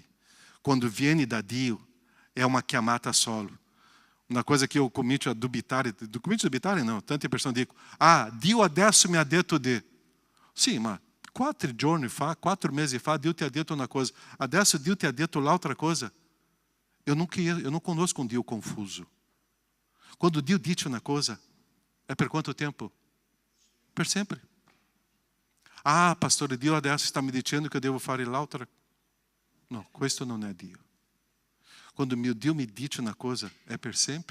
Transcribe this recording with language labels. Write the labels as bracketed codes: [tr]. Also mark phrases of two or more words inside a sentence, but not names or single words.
[it] Quando vieni da Dio, è una chiamata solo. Una cosa che io comincio a dubitare não, tante persone dicono: Dio adesso mi ha detto di... Sì, ma 4 giorni fa, 4 mesi fa, Dio ti ha detto una cosa. Adesso Dio ti ha detto l'altra cosa. [pt] Eu não conosco um Dio confuso. [it] Quando Dio dice una cosa, è per quanto tempo? Per sempre. Pastore, Dio adesso sta mi dicendo che devo fare l'altra. No, questo non è Dio. Quando mio Dio mi dice una cosa, è per sempre.